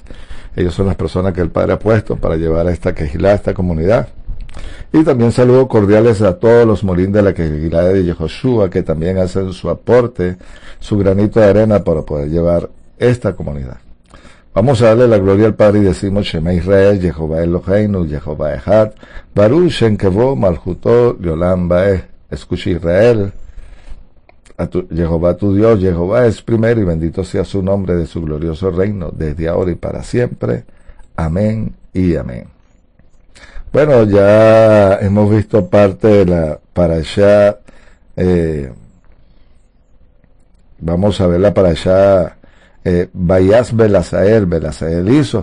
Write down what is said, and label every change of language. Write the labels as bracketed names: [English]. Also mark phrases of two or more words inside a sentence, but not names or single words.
[Spanish] Ellos son las personas que el Padre ha puesto para llevar a esta Kehilá, a esta comunidad. Y también saludos cordiales a todos los Morín de la Kehilá de Yehoshua, que también hacen su aporte, su granito de arena para poder llevar esta comunidad. Vamos a darle la gloria al Padre y decimos [Hebrew] שמע ישראל, יהוה אלוהינו, יהוה אחד, ברוך שם כבוד, מלכותו, לעולם ועד. [Spanish] Escucha Israel, Jehová tu Dios, Jehová es primero y bendito sea su nombre de su glorioso reino, desde ahora y para siempre. Amén y amén. Bueno, ya hemos visto parte de la parashá, vamos a ver la parashá, Vayas Belasael hizo.